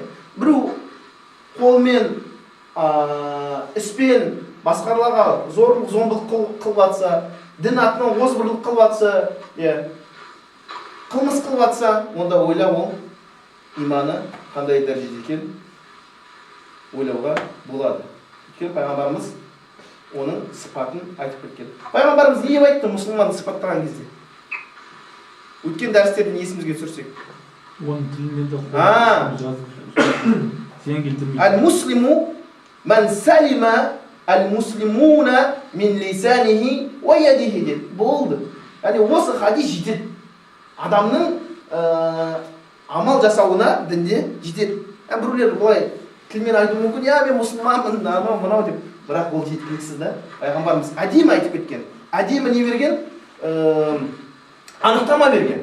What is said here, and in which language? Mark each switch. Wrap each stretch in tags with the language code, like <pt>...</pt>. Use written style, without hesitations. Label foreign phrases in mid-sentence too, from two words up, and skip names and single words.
<kk>Біреу қолмен, іспен басқаларға зорлық, зомбылық қылып жатса, дін атынан озбырлық қылып жатса, қылмыс қылып жатса, онда ойлап ол иманы қандай дәрежеде екен ойлауға болады. Өйткені пайғамбарымыз оның сипатын айтып кеткен. Пайғамбарымыз не айтты мұсылманды сипаттаған кезде? Өткен дәрістерден есімізге түсірсек. Оның тілімен де жазып.</kk> <ar>المسلم من سلم المسلمون من لسانه ويده деп.</ar> <kk>Болды. Яғни осы хадис жетеді. Адамның амал жасауына дінде жетеді. Біреулер бұлай тілмен айту мүмкін, я мен мұсылманмын, анау мынау деп, бірақ ол жеткіліксіз да. Пайғамбарымыз әдемі айтып кеткен, әдемі не берген, анықтама берген.</kk>